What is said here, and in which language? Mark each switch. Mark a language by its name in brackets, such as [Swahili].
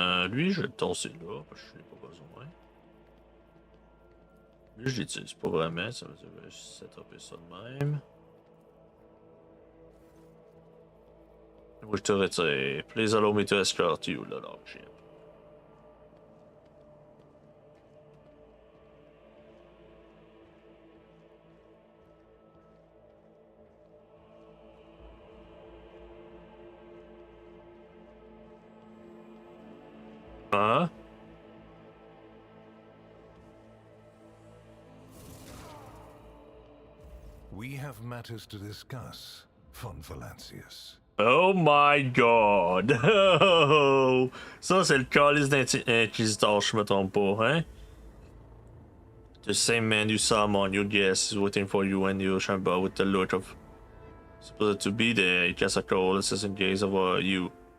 [French] Lui, je vais le tasser là, parce que je n'ai pas besoin. Lui, je l'utilise pas vraiment, ça veut dire que je vais setuper ça de même. Où je te retire. [English] Please allow me to escort you, the lordship. Huh? We have matters to discuss, von Valancius. Oh my god! [French] Oh, ça, c'est le calice d'inquisiteur, je me trompe pas, hein? [English] The same man you saw among your guests is waiting for you and your chamber with the look of supposed to be there. He casts a cold assassin gaze over you.